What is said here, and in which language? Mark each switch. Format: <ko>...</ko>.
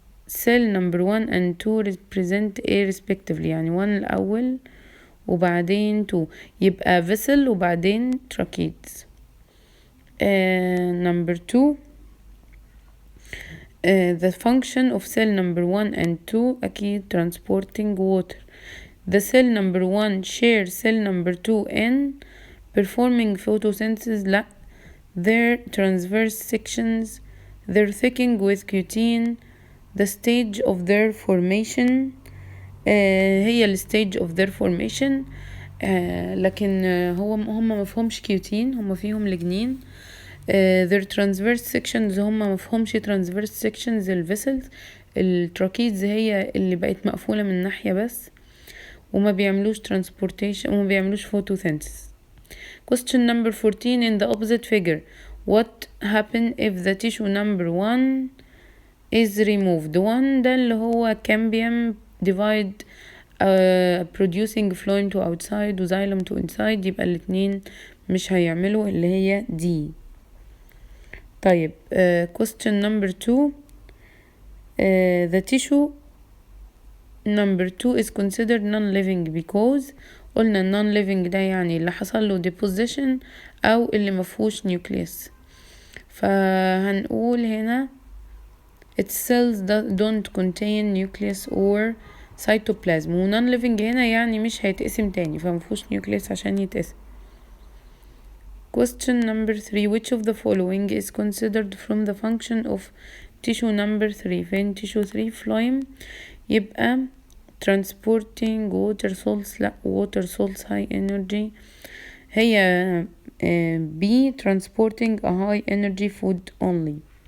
<en>cell number 1 and 2 represent A respectively،</en> <ar>يعني 1 الأول وبعدين 2 يبقى vessel وبعدين tracheids.</ar> <en>number 2 the function of cell number 1 and 2</en> <ar>أكيد</ar> <en>transporting water. The cell number 1 share cell number 2 in performing photosynthesis.</en> <ar>لا,</ar> <en>their transverse sections, their thickening with cutin, the stage of their formation.</en> <ar>هي ال</ar> <en>stage of their formation.</en> <ar>لكن هم مفهومش كيوتين، هم فيهم لجنين.</ar> <en>their transverse sections</en> <ar>هم مفهومش</ar> <en>transverse sections الفيسلز.</en> <ar>التراكيدز هي اللي بقت مقفولة من ناحية بس، وما بيعملوش transportation وما بيعملوش photosynthesis.</ar> <en>Question number 14 in the opposite figure. What happen if the tissue number 1 is removed?</en> <ar>1 ده اللي هو</ar> <en>cambium divide producing phloem to outside</en> <ar>و</ar> <en>xylem to inside،</en> <ar>يبقى الاتنين مش هيعملوا اللي هي دي. طيب</ar> <en>question number 2 the tissue number 2 is considered non-living because</en> <ar>قلنا</ar> <en>non-living</en> <ar>ده يعني اللي حصل له</ar> <en>deposition</en> <ar>أو اللي مفهوش</ar> <en>nucleus.</en> <ar>فهنقول هنا</ar> <en>its cells don't contain nucleus or cytoplasm،</en> <ar>و non-living هنا يعني مش هيتقسم تاني، فمفهوش nucleus عشان يتقسم.</ar> <en>Question number 3 which of the following is considered from the function of tissue number 3؟</en> <ar>فين</ar> <en>tissue 3 phloem،</en> <ar>يبقى</ar> <en>transporting water salts.</en> <ar>لا,</ar> <en>water salts high energy</en> <ar>هي</ar> <en>B transporting a high energy food only.</en>